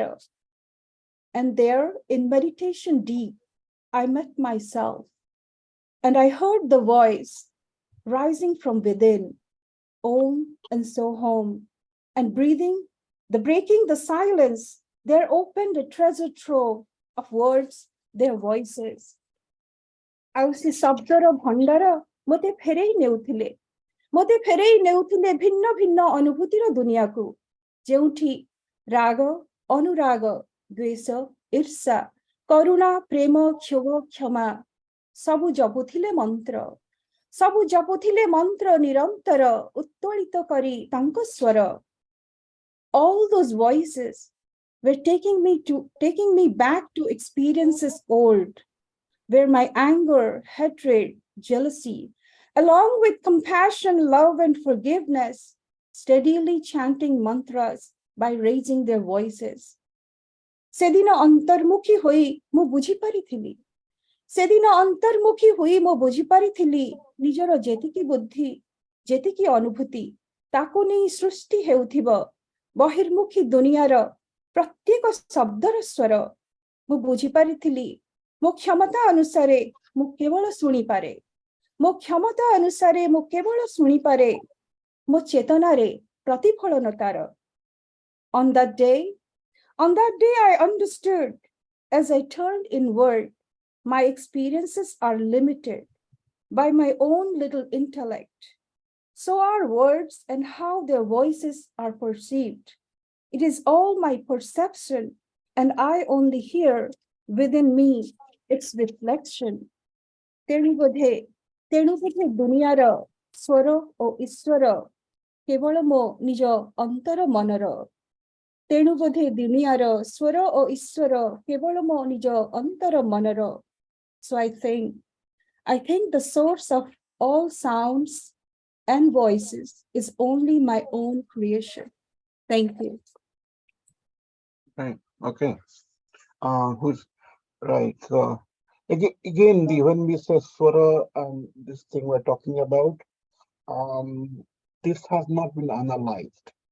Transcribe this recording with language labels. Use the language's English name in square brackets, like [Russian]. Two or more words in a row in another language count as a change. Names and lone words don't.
[English] And there, in meditation deep, I met myself, and I heard the voice rising from within, Om and Soham, and breathing, breaking the silence, there opened a treasure trove of words, their voices. [Odia] ଆଉ ସେ ଶବ୍ଦର ଭଣ୍ଡାର ମୋତେ ଫେରେଇ ନେଉଥିଲେ ଭିନ୍ନ ଭିନ୍ନ ଅନୁଭୂତିର ଦୁନିଆକୁ, ଯେଉଁଠି ରାଗ, ଅନୁରାଗ, ଦ୍ୱେଷ, ଈର୍ଷା, କରୁଣା, ପ୍ରେମ, କ୍ଷୋଭ, କ୍ଷମା ସବୁ ଜପୁଥିଲେ ମନ୍ତ୍ର ନିରନ୍ତର ଉତ୍ତୋଳିତ କରି ତାଙ୍କ ସ୍ୱର। [English] All those voices were taking me back to experiences old, where my anger, hatred, jealousy, along with compassion, love, and forgiveness, steadily chanting mantras by raising their voices. [Odia] ସେଦିନ ଅନ୍ତର୍ମୁଖୀ ହୋଇ ମୁଁ ବୁଝିପାରିଥିଲି ନିଜର ଯେତିକି ବୁଦ୍ଧି, ଯେତିକି ଅନୁଭୂତି, ତାକୁ ନେଇ ସୃଷ୍ଟି ହେଉଥିବ ବହିର୍ମୁଖୀ ଦୁନିଆର ପ୍ରତ୍ୟେକ ଶବ୍ଦର ସ୍ୱର। ମୁଁ ବୁଝିପାରିଥିଲି ମୋ କ୍ଷମତା ଅନୁସାରେ ମୁଁ କେବଳ ଶୁଣିପାରେ, ମୋ ଚେତନାରେ ପ୍ରତିଫଳନ ତାର। [English] On that day I understood, as I turned inward, My experiences are limited by my own little intellect. So are words and how their voices are perceived. It is all my perception, and I only hear within me its reflection. [Odia] ତେଣୁବୋଧେ ତେଣୁବୋଧେ ଦୁନିଆର ସ୍ୱର ଓ ଈଶ୍ୱର କେବଳ ମୋ ନିଜ ଅନ୍ତର ମନର। ତେଣୁବୋଧେ ଦୁନିଆର ସ୍ୱର ଓ ଈଶ୍ୱର କେବଳ ମୋ ନିଜ ଅନ୍ତର ମନର। [English] So I think the source of all sounds and voices is only my own creation. Thank you. Right. Okay. Who's right? Again, when we say swara and this thing we're talking about, this has not been analyzed.